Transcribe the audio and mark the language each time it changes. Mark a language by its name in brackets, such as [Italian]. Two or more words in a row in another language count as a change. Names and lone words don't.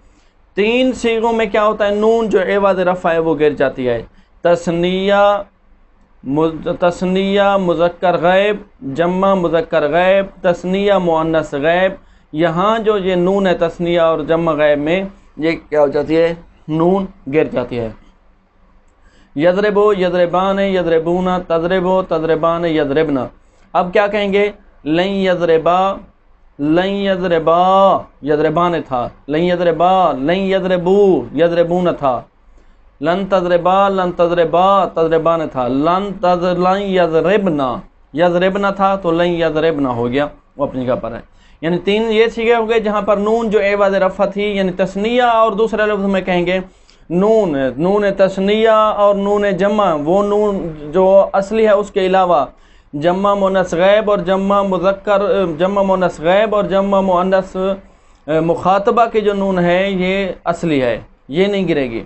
[Urdu] 3 صیغوں میں کیا ہوتا ہے، نون جو عوض رفع ہے وہ گر جاتی ہے۔ تثنیہ تثنیہ مذکر غائب، جمع مذکر غائب، تثنیہ مؤنث غائب، یہاں جو یہ نون ہے تثنیہ اور جمع غائب میں یہ کیا ہو جاتی ہے؟ نون گر جاتی ہے۔ [Arabic] یضربو یضربان یضربون، تضربو تضربان یضربنا۔ [Urdu] اب کیا کہیں گے؟ [Arabic] لن یضربا، لن یضربا یضربان [Urdu] تھا، [Arabic] لن یضربا، لن یضربو یضربون [Urdu] تھا، [Arabic] لن تضربا لن تضربا تضربان [Urdu] تھا، [Arabic] لن یضربنا یضربنا [Urdu] تھا تو [Arabic] لن یضربنا [Urdu] ہو گیا، وہ اپنی جگہ پر ہے۔ یعنی تین یہ صیغے ہو گئے جہاں پر نون جو عوض رفع تھی یعنی تثنیہ، اور دوسرے لفظ میں کہیں گے نون تثنیہ اور نون جمع، وہ نون جو اصلی ہے اس کے علاوہ جمع مؤنث غائب اور جمع مذکر، جمع مؤنث غائب اور جمع مؤنث مخاطبہ کی جو نون ہے یہ اصلی ہے، یہ نہیں گرے گی۔